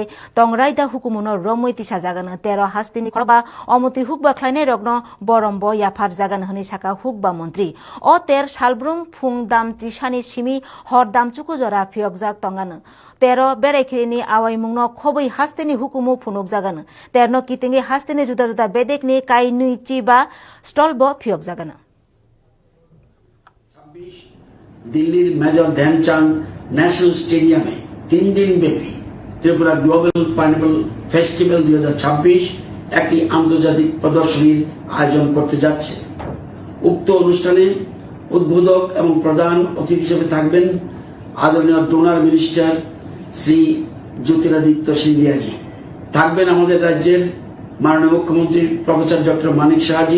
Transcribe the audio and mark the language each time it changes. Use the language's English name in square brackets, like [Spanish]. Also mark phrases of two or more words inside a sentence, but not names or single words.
[Kok Borok] तंगराइदा हुकुमुनो रमैतिसा जागन तेर हास्तिनी खरबा अमति हुकबा ख्लाइनाय रग्न बरम्ब याफार जागन हनि साका हुकबा मन्त्री ओ तेर सालब्रुम फुं दाम चिसानि सिमी हर दामचुकु जरा फियकजाक तंगान तेर बेराइखिरिनि आवाइमुंनो खबै हास्तिनी हुकुमु फुनुक जागन तेरनो कितिंगे हास्तिनी जुदा जुदा बेदेकनि काई नुइचि बा स्टल ब फियक जागन [Bangla] দিল্লীর মেজর ধ্যানচাঁদ ন্যাশনাল স্টেডিয়াম মে 3 দিন ব্যাপী ত্রিপুরা গ্লোবাল পাইনঅ্যাপল ফেস্টিভ্যাল 2026 একটি আন্তর্জাতিক প্রদর্শনীর আয়োজন করতে যাচ্ছে। উক্ত অনুষ্ঠানে উদ্বোধক এবং প্রধান অতিথি হিসেবে থাকবেন আদরণীয় [English] DoNER minister [Bangla] শ্রী জ্যোতিরাদিত্য সিন্ধিয়া জি, থাকবেন আমাদের রাজ্যের মাননীয় মুখ্যমন্ত্রী [English] professor doctor [Bangla] মানিক শাহ জি।